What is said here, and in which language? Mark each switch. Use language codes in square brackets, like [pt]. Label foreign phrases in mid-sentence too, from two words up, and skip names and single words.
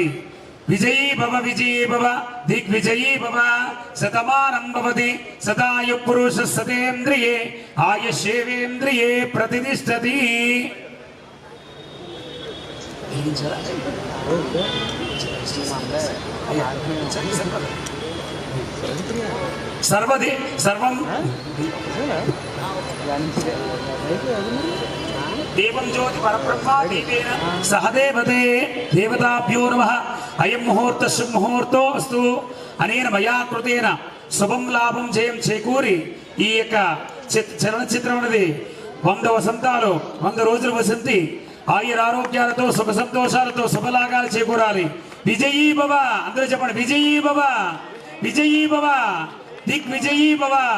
[sa] విజయీ భవ దిగ్విజయీ భవ శతమానం భవతి సదాయు పురుష సతేంద్రియే ఆయుష్యేవేంద్రియే ప్రతిష్టతి। సర్వది సర్వం देवं ज्योति परब्रह्मा देवेन सहदेवते देवताभ्यो नमः। अयं मुहूर्त शुभ मुहूर्तो अस्तु। अनेन मया कृतेन शुभं लाभं जयं [te] చేకూరి ఈ యొక్క చలనచిత్రం అనేది 100 వసంతాలు 100 రోజులు వసంతి ఆయుర ఆరోగ్యాలతో సుఖ సంతోషాలతో శుభలాగాలు చేకూరాలి। [sa] విజయీ భవ [te] అందరూ చెప్పండి [sa] విజయీ భవ విజయీ భవ దిగ్విజయీ భవ।